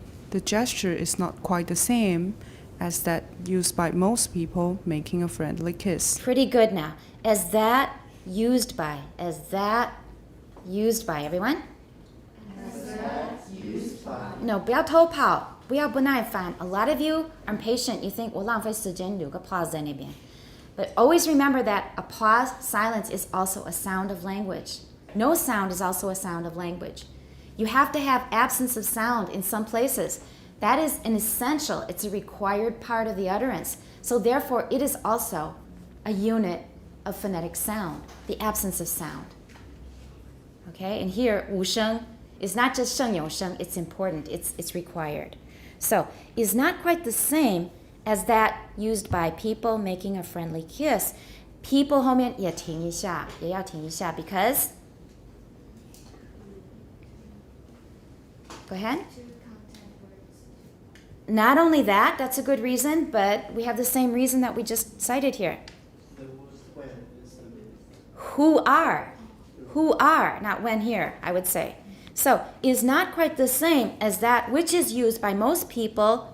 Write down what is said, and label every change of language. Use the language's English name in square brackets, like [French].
[English] The gesture is not quite the same as that used by most people making a friendly kiss. Pretty good now. As that used by. As that used by. Everyone? As that used by. No, [Chinese] 不要偷跑.不要不耐烦. [English] A lot of you are impatient. You think, [Chinese] 我浪费时间留个 pause 在那边. [English] But always remember that a pause, silence is also a sound of language. No sound is also a sound of language. You have to have absence of sound in some places. That is an essential, it's a required part of the utterance. So therefore, it is also a unit of phonetic sound, the absence of sound. Okay, and here, 无声 is not just 声有声, it's important, it's required. So, is not quite the same as that used by people making a friendly kiss. People [Chinese] 后面也停一下, 也要停一下 [English] because go ahead. Two content words. Not only that, that's a good reason, but we have the same reason that we just cited here. The word when is the meaning. Who are, not when here, I would say. So, is not quite the same as that which is used by most people.